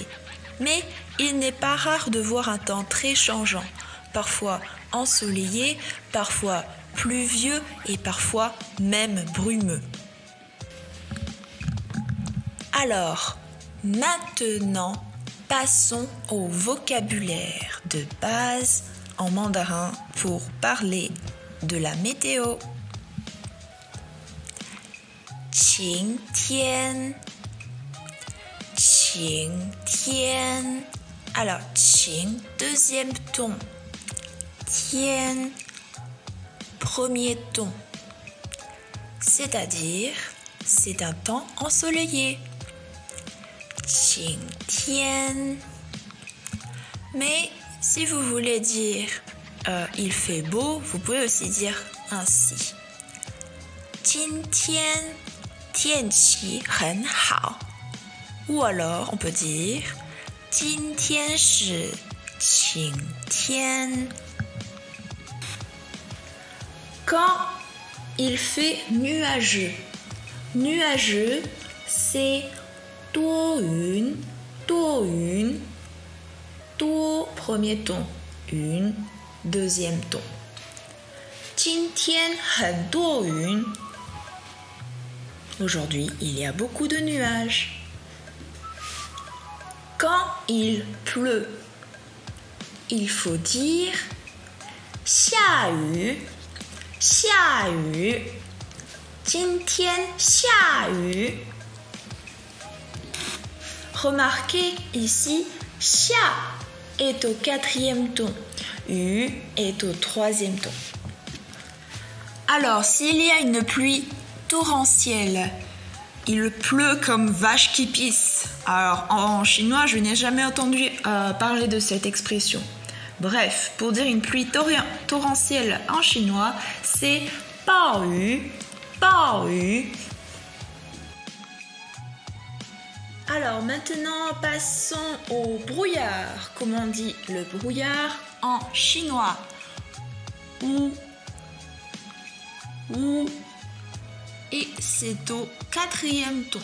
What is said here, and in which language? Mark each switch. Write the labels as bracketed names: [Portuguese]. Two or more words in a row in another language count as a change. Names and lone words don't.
[French] Mais il n'est pas rare de voir un temps très changeant, parfois ensoleillé, parfois pluvieux et parfois même brumeux. Alors, maintenant, passons au vocabulaire de base en mandarin pour parler de la météo. [Chinese] 晴天 晴天 [French] Alors, 晴, deuxième ton. 天, premier ton. C'est-à-dire, c'est un temps ensoleillé. 晴天 Mais si vous voulez dire il fait beau, vous pouvez aussi dire ainsi. [Chinese] 今天天气很好 [French] Ou alors on peut dire [Chinese] 今天是晴天 [French] Quand il fait nuageux. Nuageux, c'est [Chinese] 多云 多云 多 [French] premier ton, 云 deuxième ton. [Chinese] 今天很多云 [French] Aujourd'hui, il y a beaucoup de nuages. Quand il pleut, il faut dire [Chinese] 下雨 下雨 今天下雨 [French] Remarquez ici, 下 est au quatrième ton, 雨 est au troisième ton. Alors, s'il y a une pluie torrentielle, il pleut comme vache qui pisse. Alors, en chinois, je n'ai jamais entendu parler de cette expression. Bref, pour dire une pluie torrentielle en chinois, c'est [Chinese] 暴雨, 暴雨. [French] Alors maintenant, passons au brouillard. Comment on dit le brouillard en chinois? Ou. Et c'est au quatrième ton.